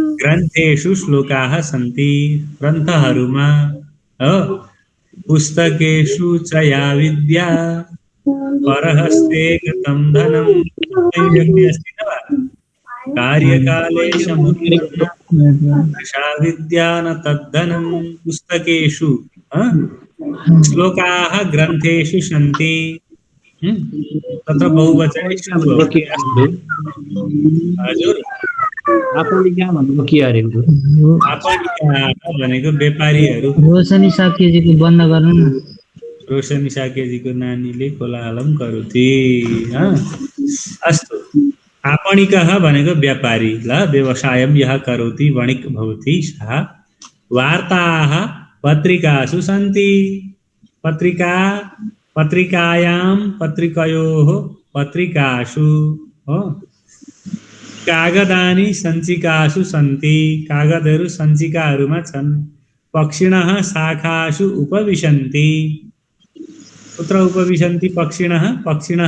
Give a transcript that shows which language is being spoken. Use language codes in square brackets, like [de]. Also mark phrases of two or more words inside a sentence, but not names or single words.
[sa] ग्रन्थेषु श्लोकाः सन्ति ग्रन्थहरूमा पुस्तकेषु च या विद्या परहस्ते गतं धनं अस्ति न वा कार्यकाले सा विद्या न तद्धनं पुस्तकेषु श्लोकाः ग्रन्थेषु सन्ति तत्र बहुवचनेषु हजुर [ne] आपणिका भन्नुको के अरे आपणिका भनेको व्यापारीहरू रोशनी साकेजीको बन्द गर्नु न रोशनी साकेजीको नानीले [sa] कोलाहलम करोति अस्तु आपणिकः [ne] भनेको व्यापारी ल [sa] व्यवसायं यः करोति वणिक् भवति सः वार्ताः पत्रिकासु सन्ति पत्रिकायां पत्रिकयोः पत्रिकासु कागदानि सञ्चिकासु सन्ति [ne] कागदहरू सञ्चिकाहरूमा छन् [sa] पक्षिणः शाखासु उपविशन्ति कुत्र उपविशन्ति पक्षिणः पक्षिणः